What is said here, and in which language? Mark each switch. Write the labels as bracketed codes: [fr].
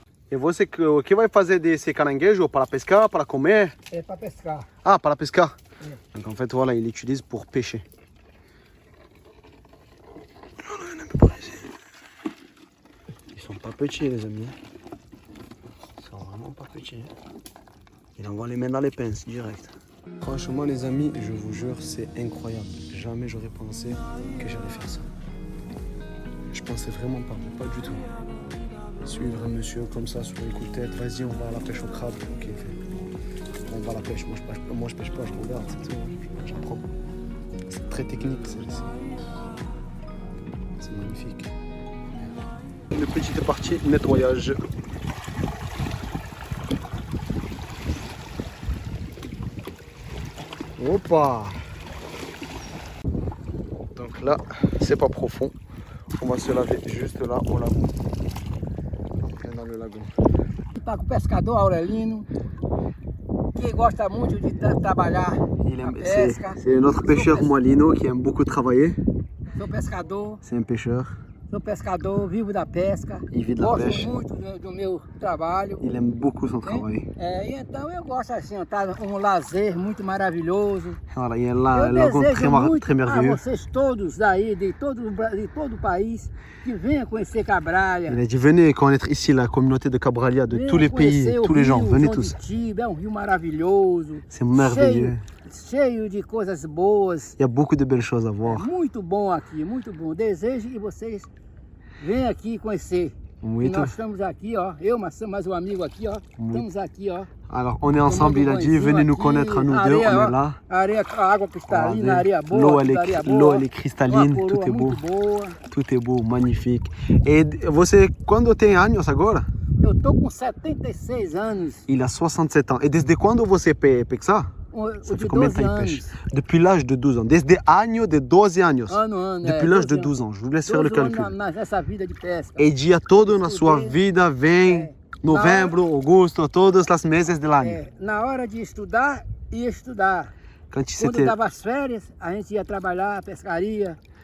[pt] E você, o que vai fazer desse caranguejo? Para pescar, para comer? É para pescar. Ah, para pescar. [fr] Donc en fait, voilà, il l'utilise pour pêcher. Ils sont pas petits, les amis. Ils sont vraiment pas petits. Il envoie les mains dans les pinces, direct. Franchement, les amis, je vous jure, c'est incroyable. Jamais j'aurais pensé que j'allais faire ça. Je pensais vraiment pas, mais pas du tout. Suivre un monsieur comme ça sur un coup de tête, vas-y, on va à la pêche au crabe. Ok, on va à la pêche. Moi je pêche pas, je regarde, c'est tout. J'apprends. C'est très technique, c'est magnifique. Une petite partie nettoyage. Hoppa! Donc là, c'est pas profond. On va se laver juste là au lagon. Dans le lagon. [pt] Está com o pescador Aurelino, que gosta muito de trabalhar na pesca. [fr] C'est notre pêcheur Moalino qui aime beaucoup travailler. [pt] Sou pescador. [fr] C'est un pêcheur. [pt] Sou pescador, vivo da pesca. [fr] Il vit de la [pt] gosto [fr] pêche. [pt] muito do meu trabalho. [fr] Il aime beaucoup son travail. [pt] E então eu gosto assim, tá um lazer muito maravilhoso. [fr] Voilà, il y a un lagon très merveilleux. [pt] A vocês todos daí, de todo o país, que venham conhecer Cabralha. [fr] Il a dit venez connaître ici la communauté de Cabralha, de tous les pays, tous les gens, venez tous. [pt] É um rio maravilhoso. [fr] C'est merveilleux. [pt] Cheio de coisas boas. [fr] Il y a beaucoup de belles choses à voir. [pt] Muito bom aqui, muito bom. Desejo que vocês venham aqui conhecer. Muito. E nós estamos aqui, ó. Eu, mais um amigo aqui, ó. Estamos aqui, ó. [fr] Alors, on est ensemble, il a dit, venez nous connaître à nous deux, on est là. [pt] Areia, água cristalina, areia boa. [fr] L'eau, elle est cristalline, tout est beau. Tout est beau, magnifique. [pt] Et você, quando tem anos agora? Eu tô com 76 anos. [fr] Il a 67 ans. [pt] Et desde quando você pesca? [fr] Ça fait combien de temps il pêche? Depuis l'âge de 12 ans. [pt] Desde año de 12 anos. [fr] Depuis l'âge de 12 ans. Je vous laisse faire le calcul. [pt] E dia todo na sua vida vem novembro, agosto, todos os meses do ano. Na hora de estudar, ia estudar. Quando dava as férias, a gente ia trabalhar, pescaria.